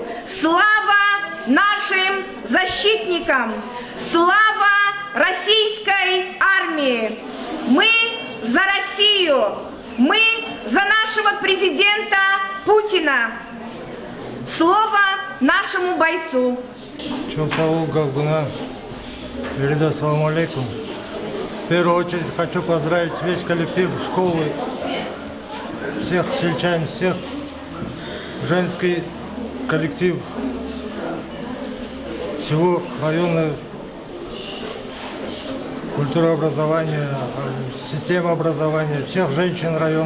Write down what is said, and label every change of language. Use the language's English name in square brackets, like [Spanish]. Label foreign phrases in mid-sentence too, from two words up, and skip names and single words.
[Russian] Слава нашим защитникам! Слава российской армии! Мы за Россию! Мы за нашего президента Путина! Слово нашему бойцу! Чумсаул Гавгуна, Ирида, [Arabic] السلام عليكم. [Russian] В первую очередь хочу поздравить весь коллектив школы, всех сельчан, всех женский коллектив, всего района культурообразования, системы образования, всех женщин района.